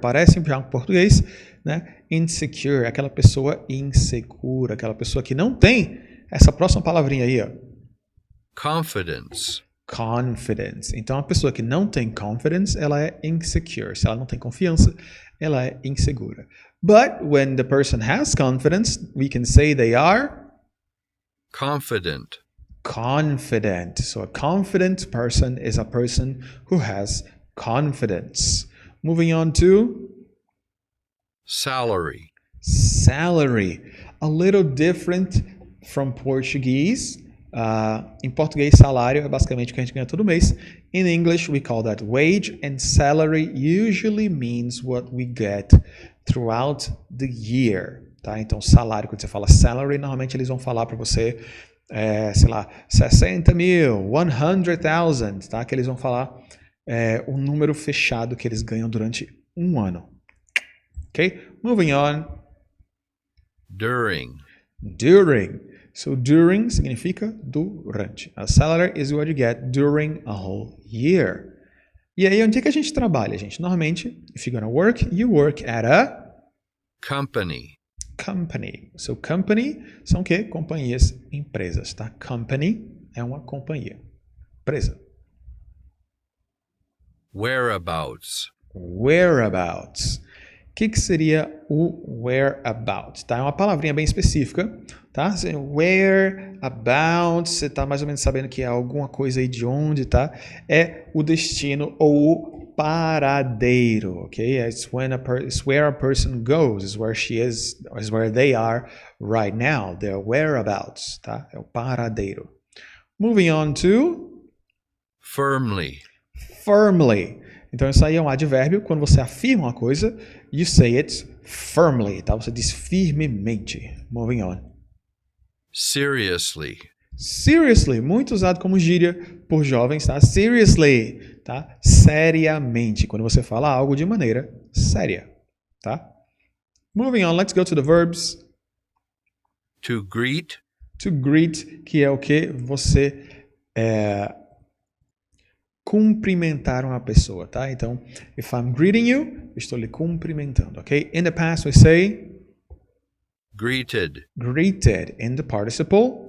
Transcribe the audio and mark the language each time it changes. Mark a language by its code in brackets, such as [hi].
[pt] Parece já um português, né? Insecure, aquela pessoa insegura, aquela pessoa que não tem essa próxima palavrinha aí, ó. [en] confidence, Confidence. [pt] Então, a pessoa que não tem confidence, ela é insecure. Se ela não tem confiança, ela é insegura. [en] But when the person has confidence, we can say they are confident, confident. So a confident person is a person who has confidence. Moving on to salary, salary. A little different from Portuguese. [pt] Em português, salário é basicamente o que a gente ganha todo mês. [en] In English, we call that wage, and salary usually means what we get throughout the year. [pt] Tá? Então, salário, quando você fala salary, normalmente eles vão falar para você, sei lá, 60 mil, 100,000, tá? Que eles vão falar o número fechado que eles ganham durante um ano. [en] Ok? Moving on. during, During. So, during [pt] significa durante. [en] A salary is what you get during a whole year. [pt] E aí, onde é que a gente trabalha, gente? [en] Normalmente, if you're gonna work, you work at a company, [pt] company. So, company são o quê? Companhias, empresas, tá? Company é uma companhia, empresa. [en] whereabouts, [pt] Whereabouts. O que seria o whereabouts? Tá? É uma palavrinha bem específica, tá? Whereabouts, você está mais ou menos sabendo que é alguma coisa aí de onde, tá? É o destino ou o paradeiro, ok? [en] It's where a person goes, is where she is where they are right now. [pt] Their whereabouts, tá? É o paradeiro. [en] Moving on to firmly, firmly. [pt] Então, isso aí é um advérbio. Quando você afirma uma coisa, [en] you say it firmly, [pt] tá? Você diz firmemente. [en] Moving on. seriously, [pt] Seriously, muito usado como gíria por jovens, tá? Seriously, tá? Seriamente, quando você fala algo de maneira séria, tá? [en] Moving on, let's go to the verbs. to greet, [pt] To greet, que é o que? Você cumprimentar uma pessoa, tá? Então, [en] if I'm greeting you, [pt] estou lhe cumprimentando, ok? [en] In the past, we say greeted, greeted. In the participle,